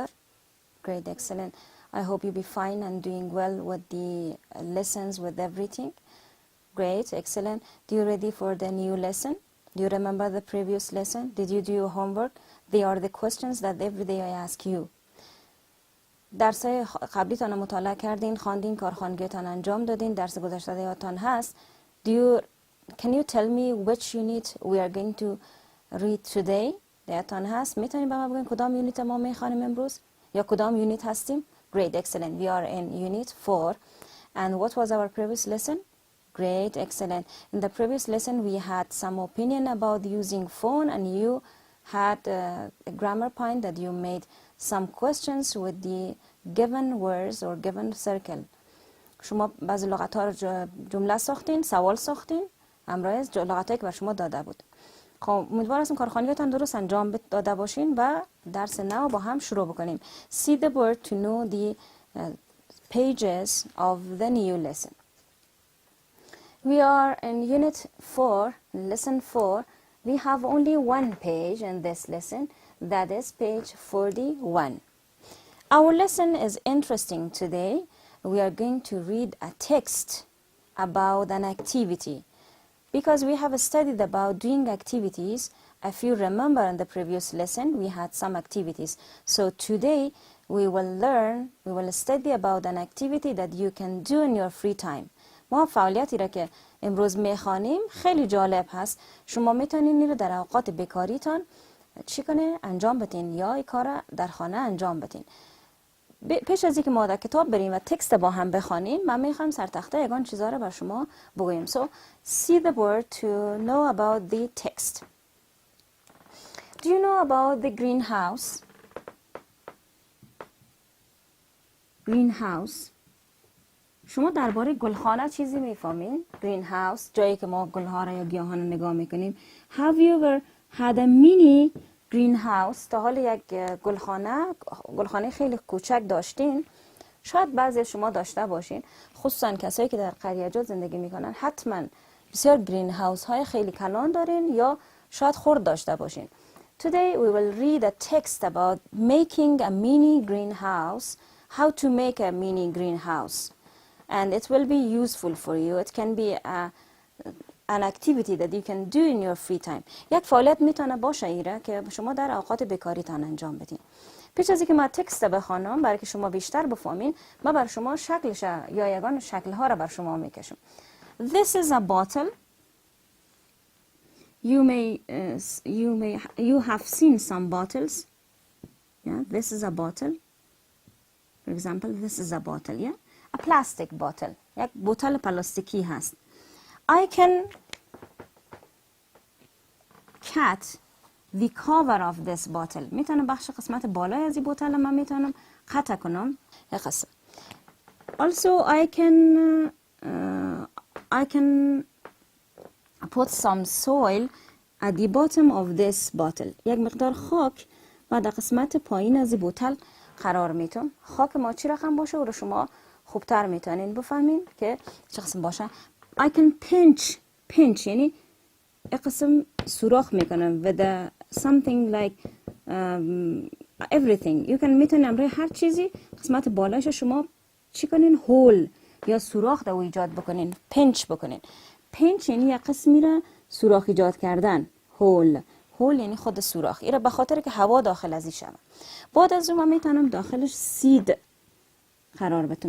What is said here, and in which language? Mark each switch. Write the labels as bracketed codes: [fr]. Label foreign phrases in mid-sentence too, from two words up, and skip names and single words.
[en] Great, excellent. I hope you be fine and doing well with the lessons, with everything. Great, excellent. Do you ready for the new lesson? Do you remember the previous lesson? Did you do your homework? They are the questions that every day I ask you. [fa] درسای قبلیتان مطالعه کردین، خواندین، کارخانگیتان انجام دادین، درس گذشته یادتان هست. [en] Can you tell me which unit we are going to read today؟ [fa] یادتان هست؟ میتونید به من بگین کدام یونیت ما میخوانیم امروز؟ یا کدام یونیت هستیم؟ [en] Great, excellent. We are in unit 4. And what was our previous lesson? Great, excellent. In the previous lesson we had some opinion about using phone, and you had a grammar point that you made some questions with the given words or given circle. [fa] شما بعضی لغت‌ها رو جمله ساختین، سوال ساختین، امروز لغتایی که بر شما داده بود. خب امیدوار هستم کارخانگیتان درست انجام داده باشین و درس نو با هم شروع بکنیم. [en] See the word to know the pages of the new lesson. We are in unit 4, lesson 4. We have only one page in this lesson, that is page 41. Our lesson is interesting today. We are going to read a text about an activity, because we have studied about doing activities. If you remember in the previous lesson, we had some activities. So today we will study about an activity that you can do in your free time. [fa] ما فعالیتی را که امروز میخوانیم خیلی جالب هست. شما میتونین این رو در اوقات بیکاریتان چی کنه؟ انجام بدین یا این کار در خانه انجام بدین. پیش از اینکه ما در کتاب بریم و تکست با هم بخوانیم، من میخوام سر تخته یگان چیزا رو بر شما بگویم. [en] So see the word to know about the text. Do you know about the greenhouse? Greenhouse. [fa] شما درباره گلخانه چیزی میفهمین؟ greenhouse، جایی که ما گلها را یا گیاهان را نگاه میکنیم. [en] Have you ever had a mini greenhouse؟ [fa] تا حال یک گلخانه خیلی کوچک داشتین؟ شاید بعضی شما داشته باشین، خصوصا کسایی که در قریه‌جات زندگی میکنن حتما بسیار گرین هاوس های خیلی کلان دارین یا شاید خرد داشته باشین. [en] Today we will read a text about making a mini greenhouse, how to make a mini greenhouse. And it will be useful for you. It can be an activity that you can do in your free time. [fa] یک فعالیت میتونه باشه ایره که شما در اوقات بیکاریتان انجام بدین. پیش از اینکه ما تکست بخوانم برای که شما بیشتر بفهمین، ما بر شما شکلش یا یگان شکل‌ها را بر شما میکشم. [en] This is a bottle. You have seen some bottles. Yeah, this is a bottle. For example, this is a bottle, yeah? A plastic bottle. [fa] یک بوتل پلاستیکی هست. [en] I can cut the cover of this bottle. [fa] میتونم بخش قسمت بالای از این بوتل من میتونم قطع کنم. [en] Also I can put some soil at the bottom of this bottle. [fa] یک مقدار خاک بعد قسمت پایین از این بوتل قرار میتونم. خاک ما چی رقم باشه و رو شما خوبتر میتونین بفهمین که چه قسم باشه. [en] I can pinch [fa] یعنی یک قسم سوراخ میکنم [en] with something like everything. You can [fa] میتونم روی هر چیزی قسمت بالایش شما چی کنین؟ هول یا سوراخ در ایجاد بکنین، پنچ بکنین. پنچ یعنی یک قسمی را سوراخ ایجاد کردن. هول یعنی خود سوراخ. این را به خاطر که هوا داخل ازی شود. بعد از اون من میتونم داخلش سید قرار بدم.